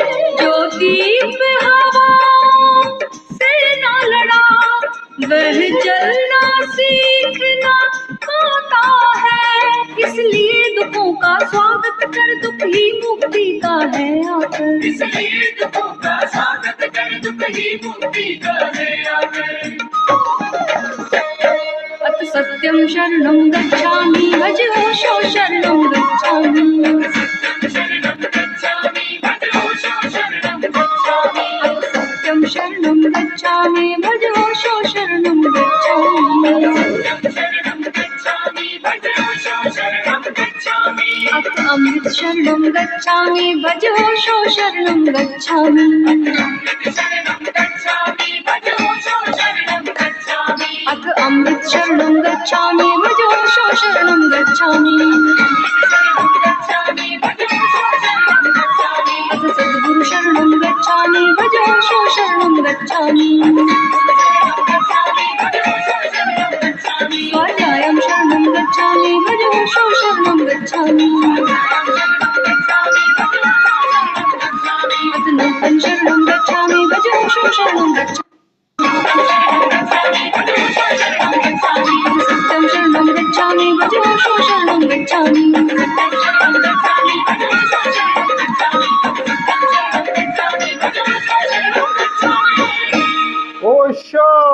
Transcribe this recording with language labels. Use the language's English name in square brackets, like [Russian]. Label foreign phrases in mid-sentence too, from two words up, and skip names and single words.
[Hindi] जो दीप हवा से ना लड़ा, वह जलना सीखना पाता है। इसलिए दुखों का स्वागत कर, दुख ही मुक्ति का है आकर। इसलिए दुखों का स्वागत कर, दुख ही मुक्ति का है आकर। [Sanskrit] अथ सत्यं शरणं गच्छामि, भज ओशो शरणं गच्छामि। शरणं गच्छामि भद्रोशो शरणं गच्छामि। अथ सत्यं शरणं गच्छामि, भज ओशो शरणं गच्छामि। शरणं गच्छामि भद्रोशो शरणं गच्छामि। अथ अमृत शरणं गच्छामि, भज ओशो शरणं गच्छामि। शरणं गच्छामि भद्रोशो शरणं गच्छामि। अथ अमृत शरणं गच्छामि, भज ओशो शरणं गच्छामि। अथ सद्गुरु शरणं गच्छामि, भज ओशो शरणं गच्छामि। स्वाध्यायं शरणं गच्छामि, भज ओशो शरणं गच्छामि। अथ नूतन शरणं गच्छामि, भज ओशो शरणं गच्छामि। अथ सत्यं शरणं गच्छामि, भज ओशो शरणं गच्छामि। ओशो।